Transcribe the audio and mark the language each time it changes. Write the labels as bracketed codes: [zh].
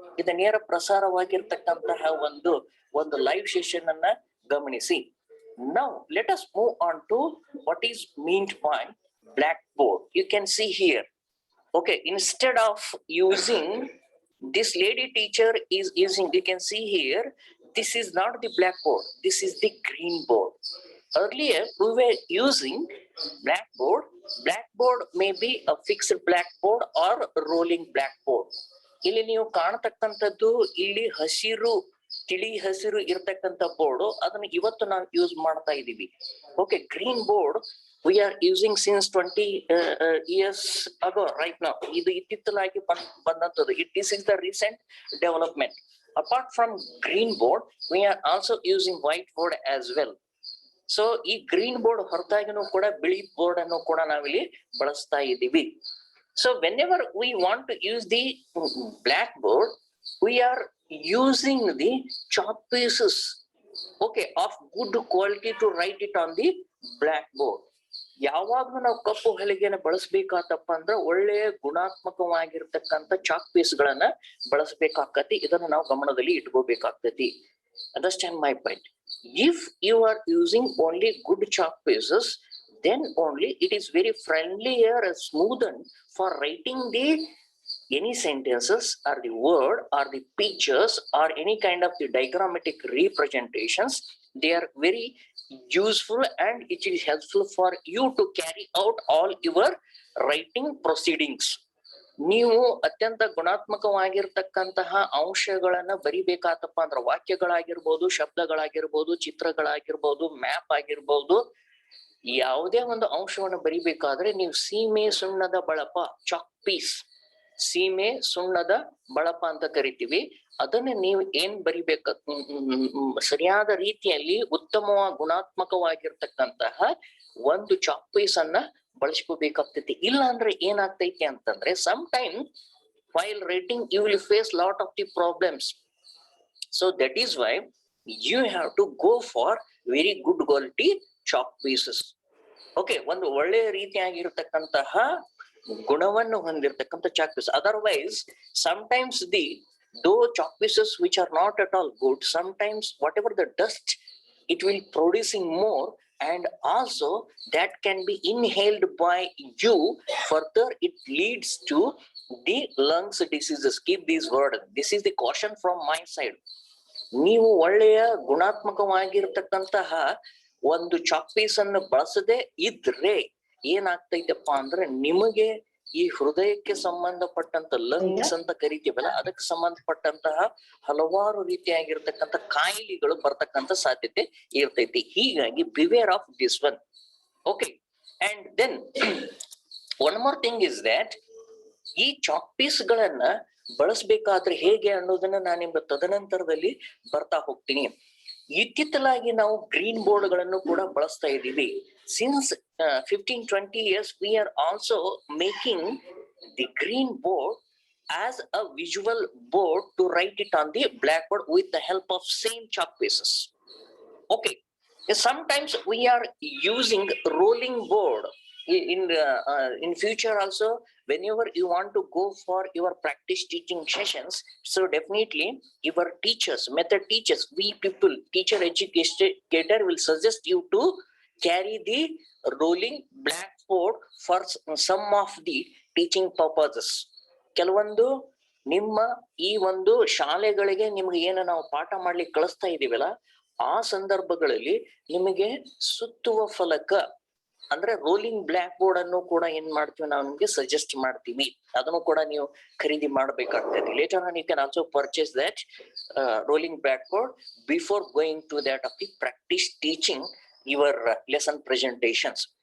[kn] ಇದು ನೇರ ಪ್ರಸಾರವಾಗಿರ್ತಕ್ಕಂತಹ ಒಂದು ಲೈವ್ ಸೆಷನ್ ಅನ್ನ ಗಮನಿಸಿ. [en] Now let us move on to what is meant by blackboard. You can see here. Okay, instead of using this lady teacher is using, you can see here, this is not the blackboard, this is the green board. Earlier we were using blackboard. Blackboard may be a fixed blackboard or rolling blackboard. [kn] ಇಲ್ಲಿ ನೀವು ಕಾಣತಕ್ಕಂಥದ್ದು ಇಲ್ಲಿ ತಿಳಿ ಹಸಿರು ಇರತಕ್ಕಂಥ board, ಅದನ್ನ ಇವತ್ತು ನಾವು use ಮಾಡ್ತಾ ಇದೀವಿ. [en] Okay, green board we are using since 20 years ago right now. [kn] ಇದು ಇತ್ತಿತ್ತಲಾಗಿ ಬಂದಂತದ್ದು. [en] This is the recent development. Apart from green board, we are also using white board as well. [kn] So ಈ green board ಹೊರತಾಗಿನೂ ಕೂಡ ಬಿಳಿ board ಅನ್ನು ಕೂಡ ನಾವಿಲ್ಲಿ ಬಳಸ್ತಾ ಇದ್ದೀವಿ. [en] So whenever we want to use the blackboard, we are using the chalk pieces, okay, of good quality to write it on the blackboard. [kn] ಯಾವಾಗ್ಲೂ ನಾವು ಕಪ್ಪು ಹಲಿಗೆನ ಬಳಸಬೇಕಾತಪ್ಪ ಅಂದ್ರ ಒಳ್ಳೆಯ ಗುಣಾತ್ಮಕವಾಗಿರ್ತಕ್ಕಂಥ ಚಾಕ್ ಪೀಸ್ ಗಳನ್ನ ಬಳಸಬೇಕಾಗ್ತತಿ. ಇದನ್ನ ನಾವು ಗಮನದಲ್ಲಿ ಇಟ್ಕೋಬೇಕಾಗ್ತತಿ. [en] Understand my point. If you are using only good chalk pieces, then only it is very friendlier and smoothened for writing the any sentences or the word or the pictures or any kind of the diagrammatic representations. They are very useful and it is helpful for you to carry out all your writing proceedings. [kn] ನೀವು ಅತ್ಯಂತ ಗುಣಾತ್ಮಕವಾಗಿರ್ತಕ್ಕಂತಹ ಅಂಶಗಳನ್ನ ಬರಿಬೇಕಾತಪ್ಪ ಅಂದ್ರೆ ವಾಕ್ಯಗಳಾಗಿರ್ಬೋದು, ಶಬ್ದಗಳಾಗಿರ್ಬೋದು, ಚಿತ್ರಗಳಾಗಿರ್ಬೋದು, map ಆಗಿರ್ಬೋದು, ಯಾವುದೇ ಒಂದು ಅಂಶವನ್ನು ಬರಿಬೇಕಾದ್ರೆ ನೀವು ಸೀಮೆ ಸುಣ್ಣದ ಬಳಪ, ಚಾಕ್ ಪೀಸ್, ಸೀಮೆ ಸುಣ್ಣದ ಬಳಪ ಅಂತ ಕರಿತೀವಿ. ಅದನ್ನ ನೀವು ಏನ್ ಬರಿಬೇಕ, ಸರಿಯಾದ ರೀತಿಯಲ್ಲಿ ಉತ್ತಮ ಗುಣಾತ್ಮಕವಾಗಿರ್ತಕ್ಕಂತಹ ಒಂದು ಚಾಕ್ ಪೀಸ್ ಅನ್ನ ಬಳಸ್ಕೋಬೇಕಾಗ್ತೈತಿ. ಇಲ್ಲ ಅಂದ್ರೆ ಏನಾಗ್ತೈತಿ ಅಂತಂದ್ರೆ, [en] Some time while writing you will face lot of the problems. So that is why you have to go for very good quality chalk pieces. [kn] Okay, ಒಂದು ಒಳ್ಳೆಯ ರೀತಿಯಾಗಿರ್ತಕ್ಕಂತಹ ಗುಣವನ್ನು ಹೊಂದಿರತಕ್ಕಂಥ chalk piece. [en] Otherwise sometimes though chalk pieces which are not at all good, sometimes whatever the dust it will producing more, and also that can be inhaled by you. Further it leads to the lungs diseases. Keep this word. This is the caution from my side. [kn] ನೀವು ಒಳ್ಳೆಯ ಗುಣಾತ್ಮಕವಾಗಿರ್ತಕ್ಕಂತಹ ಒಂದು chalk piece ಅನ್ನು ಬಳಸದೆ ಇದ್ರೆ ಏನಾಗ್ತೈತಪ್ಪ ಅಂದ್ರೆ, ನಿಮಗೆ ಈ ಹೃದಯಕ್ಕೆ ಸಂಬಂಧಪಟ್ಟಂತ ಲಂಗ್ಸ್ ಅಂತ ಕರಿತೀವಲ್ಲ, ಅದಕ್ಕೆ ಸಂಬಂಧಪಟ್ಟಂತಹ ಹಲವಾರು ರೀತಿಯಾಗಿರ್ತಕ್ಕಂಥ ಕಾಯಿಲೆಗಳು ಬರ್ತಕ್ಕಂಥ ಸಾಧ್ಯತೆ ಇರ್ತೈತಿ. ಹೀಗಾಗಿ [en] Beware of this one. Okay, and then one more thing is that [kn] ಈ ಚಾಕ್ ಪೀಸ್ ಗಳನ್ನ ಬಳಸಬೇಕಾದ್ರೆ ಹೇಗೆ ಅನ್ನೋದನ್ನ ನಾನು ನಿಮ್ಗೆ ತದನಂತರದಲ್ಲಿ ಬರ್ತಾ ಹೋಗ್ತೀನಿ. ಇತ್ತಿತ್ತಲಾಗಿ ನಾವು ಗ್ರೀನ್ ಬೋರ್ಡ್ ಗಳನ್ನು ಕೂಡ ಬಳಸ್ತಾ ಇದ್ದೀವಿ. [en] Since 15-20 years we are also making the green board as a visual board to write it on the blackboard with the help of same chalk pieces. Okay, Sometimes we are using rolling board in future also. Whenever you want to go for your practice teaching sessions, so definitely your teachers, method teachers, we people, teacher educator will suggest you to carry the rolling blackboard for some of the teaching purposes. [kn] ಕೆಲವೊಂದು ನಿಮ್ಮ ಈ ಒಂದು ಶಾಲೆಗಳಿಗೆ ನಿಮ್ಗೆ ಏನು ನಾವು ಪಾಠ ಮಾಡ್ಲಿಕ್ಕೆ ಕಳಿಸ್ತಾ ಇದೀವಲ್ಲ, ಆ ಸಂದರ್ಭಗಳಲ್ಲಿ ನಿಮಗೆ ಸುತ್ತುವ ಫಲಕ ಅಂದ್ರೆ ರೋಲಿಂಗ್ ಬ್ಲಾಕ್ ಬೋರ್ಡ್ ಅನ್ನು ಕೂಡ ಏನ್ ಮಾಡ್ತೀವಿ, ನಾವು ನಿಮ್ಗೆ ಸಜೆಸ್ಟ್ ಮಾಡ್ತೀವಿ. ಅದನ್ನು ಕೂಡ ನೀವು ಖರೀದಿ ಮಾಡ್ಬೇಕಾಗ್ತದೆ. [en] Later on you can also purchase that rolling black board before going to that of the practice teaching your lesson presentations.